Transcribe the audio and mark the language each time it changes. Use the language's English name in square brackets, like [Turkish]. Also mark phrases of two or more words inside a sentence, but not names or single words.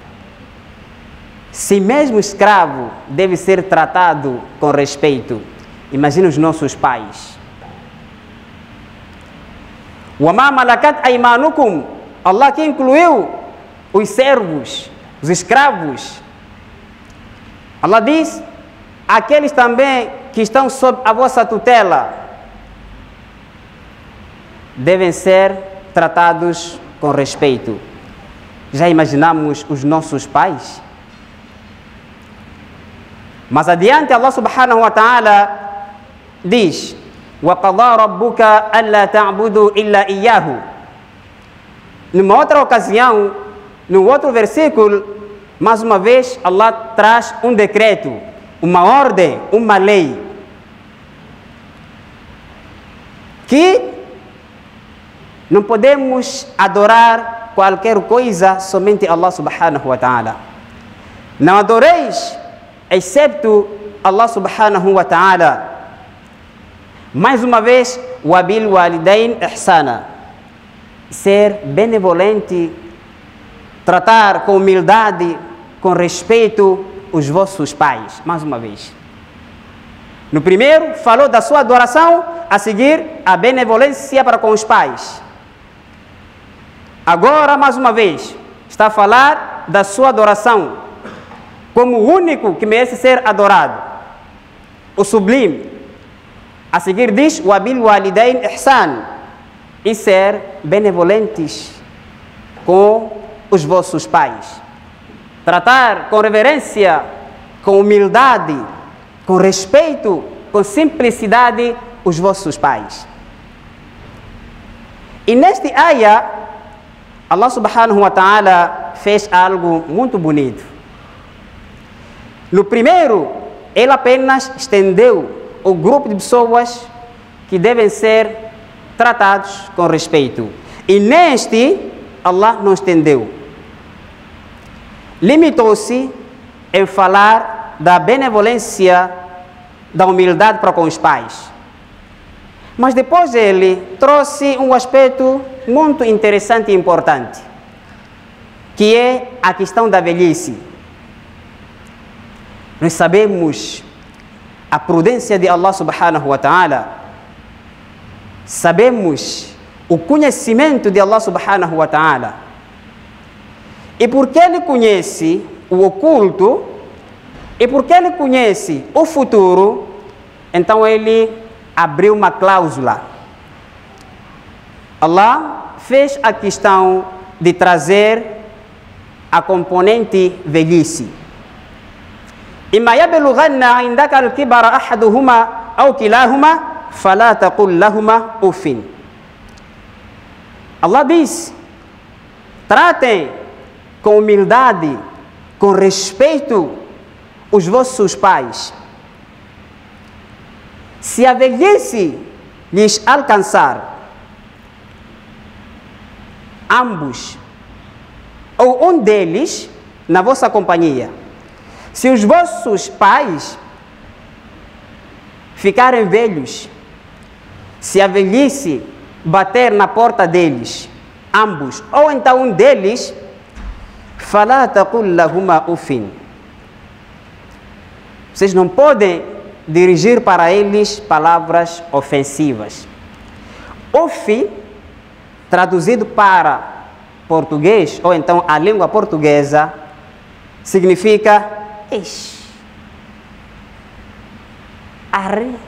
[Portuguese] Se mesmo escravo deve ser tratado com respeito, imagina os nossos pais. [Arabic] وَمَا مَلَكَتْ أَيْمَانُكُمْ. [Portuguese] Allah que incluiu os servos, os escravos. Allah diz: aqueles também que estão sob a vossa tutela devem ser tratados com respeito. Já imaginamos os nossos pais? Mas adiante Allah [Arabic] subhanahu wa ta'ala [Portuguese] diz: [Arabic] وَقَضَى رَبُّكَ أَلَّا تَعْبُدُوا إِلَّا إِيَّاهُ. [Portuguese] Numa outra ocasião, no outro versículo, mais uma vez Allah traz um decreto, uma ordem, uma lei, que não podemos adorar qualquer coisa somente Allah [Arabic] subhanahu wa ta'ala. [Portuguese] Não adoreis excepto Allah [Arabic] subhanahu wa ta'ala. [Portuguese] Mais uma vez, [Arabic] وبالوالدين إحسانا. [Portuguese] Ser benevolente, tratar com humildade, com respeito os vossos pais. Mais uma vez. No primeiro, falou da sua adoração, a seguir, a benevolência para com os pais. Agora, mais uma vez, está a falar da sua adoração como o único que merece ser adorado, o sublime. A seguir diz: [Arabic] وبالوالدين إحسان. [Portuguese] E ser benevolentes com os vossos pais. Tratar com reverência, com humildade, com respeito, com simplicidade os vossos pais. E neste ayah, Allah [Arabic] subhanahu wa ta'ala [Portuguese] fez algo muito bonito. No primeiro, ele apenas estendeu o grupo de pessoas que devem ser tratados com respeito. E neste, Allah não estendeu. Limitou-se em falar da benevolência da humildade para com os pais. Mas depois ele trouxe um aspecto muito interessante e importante, que é a questão da velhice. Nós sabemos a prudência de Allah [Arabic] subhanahu wa ta'ala, [Portuguese] sabemos o conhecimento de Allah [Arabic] subhanahu wa ta'ala. [Portuguese] E porque ele conhece o oculto, e porque ele conhece o futuro, então ele abriu uma cláusula. Allah fez a questão de trazer a componente velhice. [Arabic] إما يبلغن عندك الكبر أحدهما أو كلاهما فلا تقل لهما أف. [Portuguese] Allah diz: tratem com humildade, com respeito os vossos pais. Se a velhice lhes alcançar, ambos ou um deles na vossa companhia, se os vossos pais ficarem velhos, se a velhice bater na porta deles, ambos, ou então um deles, [Arabic] فَلَا تَقُلْ لَهُمَا أُفٍ. [Portuguese] Vocês não podem dirigir para eles palavras ofensivas. Uf, traduzido para português, ou então a língua portuguesa, significa arre.